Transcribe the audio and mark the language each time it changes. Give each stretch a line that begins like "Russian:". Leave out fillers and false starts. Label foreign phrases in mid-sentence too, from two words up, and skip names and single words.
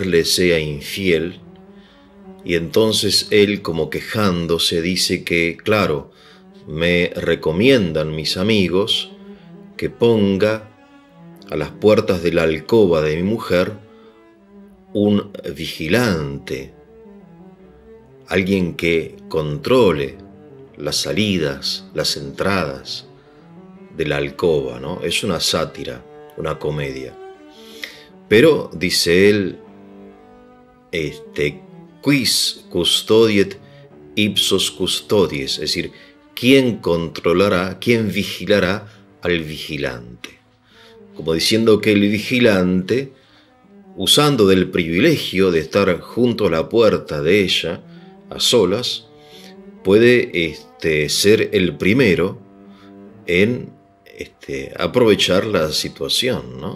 Spanish: le sea infiel, y entonces él, como quejándose, dice que, claro, me recomiendan mis amigos que ponga a las puertas de la alcoba de mi mujer un vigilante, alguien que controle las salidas, las entradas de la alcoba, ¿no? Es una sátira, una comedia. Pero, dice él,
Latin: quis custodiet ipsos custodies,
Spanish: es decir, ¿quién controlará, quién vigilará al vigilante? Como diciendo que el vigilante, usando del privilegio de estar junto a la puerta de ella, a solas, puede ser el primero en aprovechar la situación, ¿no?